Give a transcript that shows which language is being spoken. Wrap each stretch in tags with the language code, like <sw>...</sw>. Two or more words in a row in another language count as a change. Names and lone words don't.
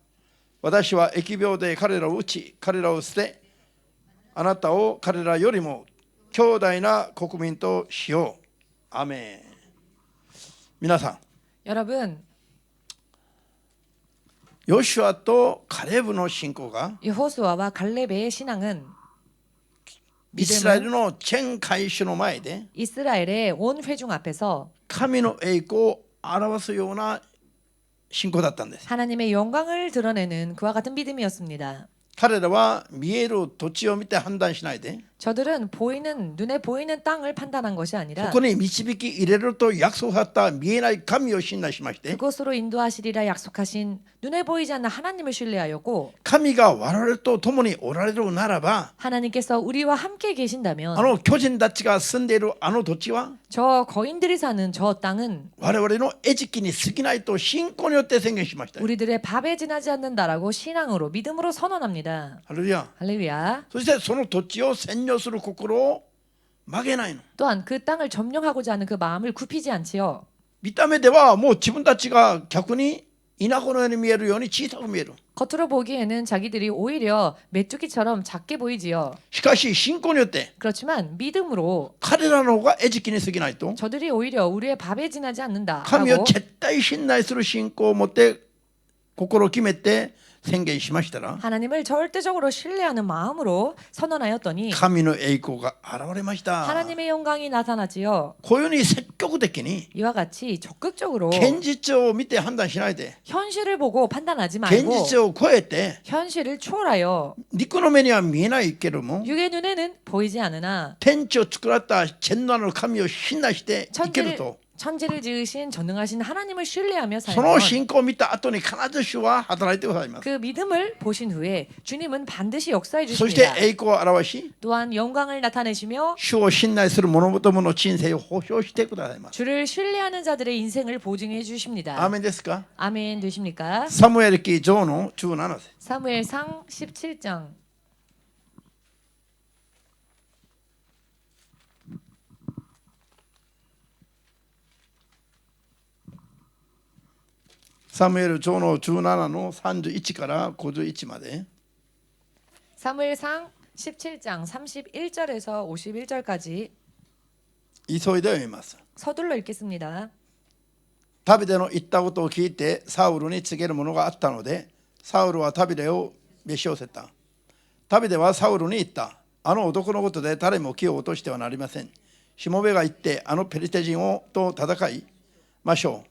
<ja>私は疫病で彼らを打ち、彼らを捨て、あなたを彼らよりも強大な国民としよう。アメン。皆さん、</ja> <ko>여러분,</ko> <ja>ヨシュアとカレブの信仰が</ja> <ko>여호수아와 갈렙의 신앙은</ko> <ja>イスラエルの全会衆の前で</ja> <ko>이스라엘의 온 회중 앞에서</ko> <ja>神の栄光を表すような信仰だったんです。</ja> <ko>하나님의 영광을 드러내는 그와 같은 믿음이었습니다.</ko> <ja>彼らは見える土地を見て判断しないで、</ja> <ko>저들은 눈에 보이는 땅을 판단한 것이</ko> <ja>そ</ja> <ko>아니라</ko> <ja>こに導き入れると約束された見えない神を信頼しまして、</ja> <ko>그곳으로 인도하시리라 약속하신 눈에 보이지 않는 하나님을 신뢰하였고,</ko> <ja>神が我々と共におられるならば、</ja> <ko>하나님께서 우리와 함께 계신다면</ko> <ja>あの巨人たちが住んでいるあの土地は</ja> <ko>저 거인들이 사는 저 땅은</ko> <ja>我々の餌食に過ぎないと信仰によって宣言しました。</ja> <ko>우리들의 밥에 지나지 않는다라고 신앙으로 믿음으로 선언합니다.</ko> <ja>ハレルヤ。</ja> <ko>할렐루야.</ko> <ja>そしてその土地を占領する心を曲げないの。</ja> <ko>또한 그 땅을 점령하고자 하는 그 마음을 굽히지 않지요.</ko> <ja>見た目ではもう自分たちが逆に田舎のように見えるように小さく見える。</ja> <ko>겉으로 보기에는 자기들이 오히려 메뚜기처럼 작게 보이지요.</ko> <ja>しかし信仰によって</ja> <ko>그렇지만 믿음으로</ko> <ja>彼らの方が餌食に過ぎないと、</ja> <ko>저들이 오히려 우리의 밥에 지나지</ko> <ja>神を</ja> <ko>않는다라고</ko> <ja>絶対信頼する信仰を持って心を決めて宣言しましたら、</ja> <ko>하나님을 절대적으로 신뢰하는 마음으로 선언하였더니</ko> <ja>神の栄光が現れました。</ja> <ko>하나님의 영광이 나타나지요.</ko> <ja>こういうふうに積極的に</ja> <ko>이와 같이 적극적으로</ko> <ja>現実を見て判断しないで、</ja> <ko>현실을 보고 판단하지</ko> <ja>現</ja> <ko>말고</ko> <ja>実を超えて</ja> <ko>현실을 초월하여</ko> <ja>肉の目には見えないけども</ja> <ko>육의 눈에는 보이지 않으나</ko> <ja>天地を作られた全能の神を信頼して生きると、</ja> <ko>천지를 지으신 전능하신 하나님을 신뢰하며</ko> <ja>その</ja> <ko>살면</ko> <ja>信仰を見た後に必ず主は働いてくださいます。</ja> <ko>그 믿음을 보신 후에 주님은 반드시 역사해</ko> <ja>そして</ja> <ko>주십니다.</ko> <ja>栄光を表し、</ja> <ko>또한 영광을 나타내시며</ko> <ja>主を信頼する者々の人生を保証してくださいます。</ja> <ko>주를 신뢰하는 자들의 인생을 보증해 주십니다.</ko> <ja>アーメンですか。</ja> <ko>아멘 되십니까?</ko> <ja>サムエル記上の17節。</ja> <ko>사무엘상 17장.</ko> <ja>사무엘 上の17の31から51まで。</ja> <ko>사무엘상 17장 31절에서 51절까지</ko> <ja>急いで読みます。</ja> <ko>서둘러 읽겠습니다.</ko> <ja>ダビデの言ったことを聞いてサウルに告げるものがあったので、サウルはダビデを召し寄せた。ダビデはサウルに言った。あの男のことで誰も気を落としてはなりません。しもべが言ってあのペリテ人と戦いましょう。</ja>